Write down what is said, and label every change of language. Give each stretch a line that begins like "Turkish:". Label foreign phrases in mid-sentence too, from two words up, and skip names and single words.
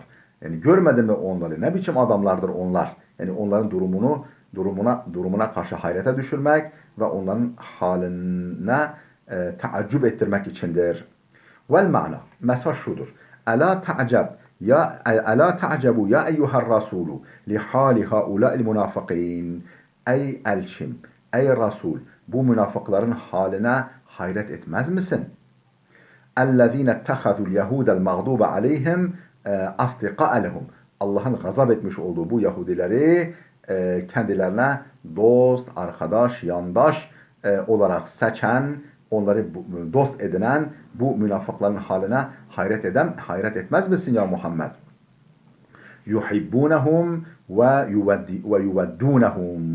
Turkish: Yani görmedin mi onları? Ne biçim adamlardır onlar? Yani onların durumuna karşı hayrete düşürmek ve onların haline taaccüp ettirmek içindir.
Arabic: والمعنى.
Turkish: Mesaj şudur.
Arabic: ألا تعجب أو ألا تعجب يا أيها الرسول لحال هؤلاء المنافقين.
Turkish: Ey elçim, ey Resul, bu münafıkların haline hayret etmez misin?
Arabic: اَلَّذ۪ينَ اتَّخَذُوا الْيَهُودَ الْمَغْضُوبَ عَلَيْهِمْ اَصْدِقَاءَ لَهُمْ
Turkish: Allah'ın gazap etmiş olduğu bu Yahudileri kendilerine dost, arkadaş, yandaş olarak seçen, onları dost edinen bu münafıkların haline hayret etmez misin ya Muhammed?
Arabic: يحبونهم ويودونهم.